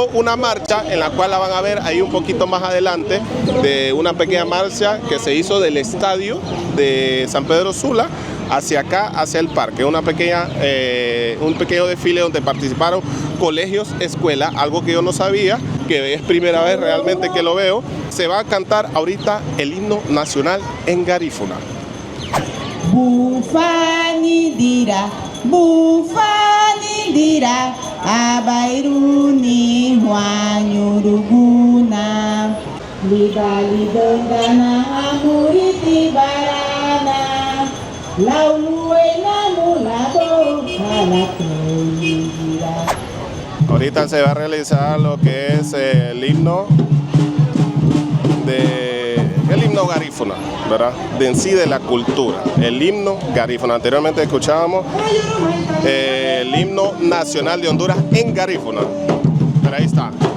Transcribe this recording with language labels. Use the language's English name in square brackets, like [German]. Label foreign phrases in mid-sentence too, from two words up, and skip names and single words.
[Spanish] una marcha en la cual la van a ver ahí un poquito más adelante, de una pequeña marcha que se hizo del estadio de San Pedro Sula hacia acá, hacia el parque, un pequeño desfile donde participaron colegios, escuelas, algo que yo no sabía, que es primera vez realmente que lo veo. Se va a cantar ahorita el himno nacional en garífuna. [Garifuna] Bufani dira, abairuni huanyuruguna, lidana amuriti barana, lauluena mulado dira. [Spanish] Ahorita se va a realizar lo que es el himno garífuna, ¿verdad? De en sí de la cultura, el himno garífuna. Anteriormente escuchábamos el himno nacional de Honduras en garífuna, pero ahí está.